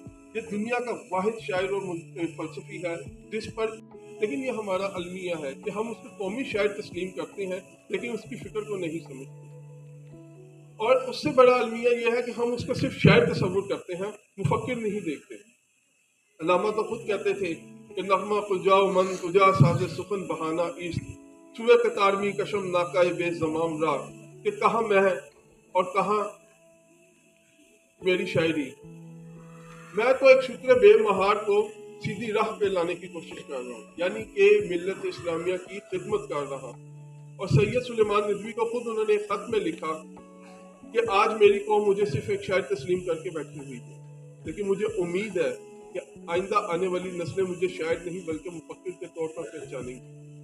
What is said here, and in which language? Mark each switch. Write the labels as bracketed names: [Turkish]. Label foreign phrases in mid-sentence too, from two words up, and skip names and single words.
[Urdu] یہ دنیا کا واحد شاعر اور فلسفی ہے جس پر، لیکن یہ ہمارا المیہ ہے کہ ہم اس کو قومی شاعر تسلیم کرتے ہیں لیکن اس کی فکر کو نہیں سمجھتے، اور اس سے بڑا المیہ یہ ہے کہ ہم اس کو صرف شاعر تصور کرتے ہیں، مفکر نہیں دیکھتے۔ علامہ تو خود کہتے تھے کہ [Persian] نغمہ کجا و من کجا ساز سخن بہانہ ایست سوئے قطارمی کشم ناکائے بے زمام را، [Urdu] کہ کہاں میں اور کہاں میری شاعری، میں تو ایک شکر بے مہار کو سیدھی راہ پہ لانے کی کوشش کر رہا ہوں، یعنی کہ ملت اسلامیہ کی خدمت کر رہا ہوں۔ اور سید سلیمان ندوی کو خود انہوں نے ایک خط میں لکھا کہ آج میری قوم مجھے صرف ایک شاعر تسلیم کر کے بیٹھی ہوئی ہے، لیکن مجھے امید ہے کہ آئندہ آنے والی نسلیں مجھے شاعر نہیں بلکہ مفکر کے طور پر پہچانیں گی۔